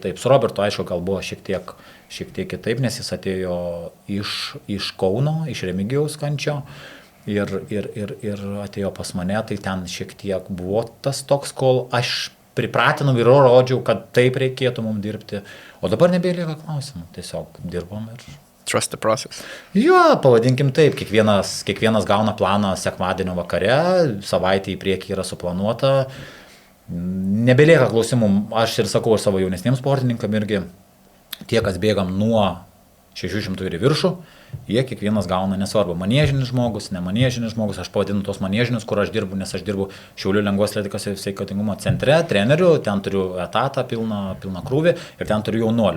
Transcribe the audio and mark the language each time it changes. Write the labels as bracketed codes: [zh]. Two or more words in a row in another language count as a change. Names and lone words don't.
[lt] Su Robertu, aišku, gal buvo šiek tiek kitaip, nes jis atėjo iš Kauno, iš Remigijaus Kančio. Ir atėjo pas mane, tai ten šiek tiek buvo tas toks, kol aš pripratinau ir rodžiau, kad taip reikėtų mums dirbti. O dabar nebelieka klausimų, tiesiog dirbom ir... [en] Trust the process. [lt] Jo, pavadinkim taip, kiekvienas gauna planą sekmadienio vakare, savaitė į priekį yra suplanuota, nebelieka klausimų, aš ir sakau savo jaunesniems sportininkam irgi, tie, kas bėgam nuo 600 ir į viršų, jie kiekvienas gauna nesvarbu, maniežinis žmogus, nemaniežinis žmogus, aš pavadinu tos maniežinius, kur aš dirbu, nes aš dirbu Šiaulių lengvos atletikos ir sveikatingumo centre, treneriu, ten turiu etatą, pilną krūvį ir ten turiu jaunuolių.